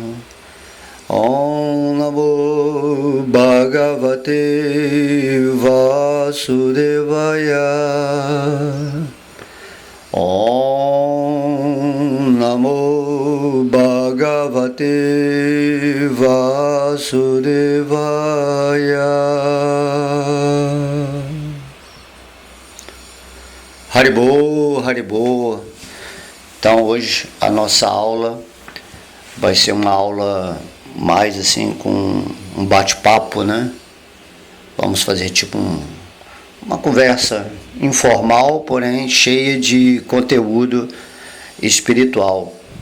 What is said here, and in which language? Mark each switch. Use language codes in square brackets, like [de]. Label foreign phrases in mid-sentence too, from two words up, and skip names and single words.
[sa] Om Namo Bhagavate Vasudevaya Om Namo Bhagavate Vasudevaya Haribô, Haribô. [pt] Então hoje a nossa aula vai ser uma aula mais assim com um bate-papo, né? Vamos fazer tipo uma conversa informal, porém cheia de conteúdo espiritual.